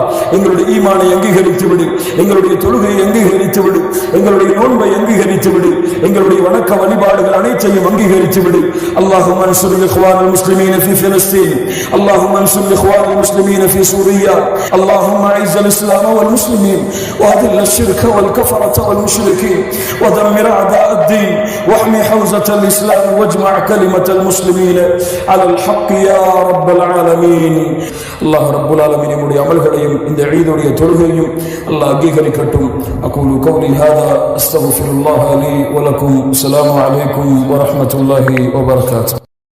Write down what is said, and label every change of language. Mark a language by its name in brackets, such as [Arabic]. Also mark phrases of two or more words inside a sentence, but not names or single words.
[Tamil] எங்களுடைய ஈமானை அங்கீகரித்து விடு, எங்களுடைய தொழுகையை அங்கீகரித்து விடு, எங்களுடைய நோன்பை அங்கீகரித்து விடு, எங்களுடைய வணக்க வழிபாடுகள் அனைத்தையும் அங்கீகரித்து விடு. [Arabic] اللهم انصر إخوان المسلمين في فلسطين اللهم انصر إخوان المسلمين في سوريا اللهم أعز الإسلام والمسلمين وأذل الشرك والكفرة والمشركين ودمر أعداء الدين واحمي حوزة الإسلام واجمع كلمة المسلمين على الحق يا رب العالمين. الله رب العالمين [Tamil] நம்முடைய அமல்களையும் இந்த ஈதுடைய தொழுகையும் அல்லாஹ் அங்கீகரிக்கட்டும். [Arabic] أقول قولي هذا أستغفر الله لي ولكم. السلام عليكم ورحمة الله وبركاته.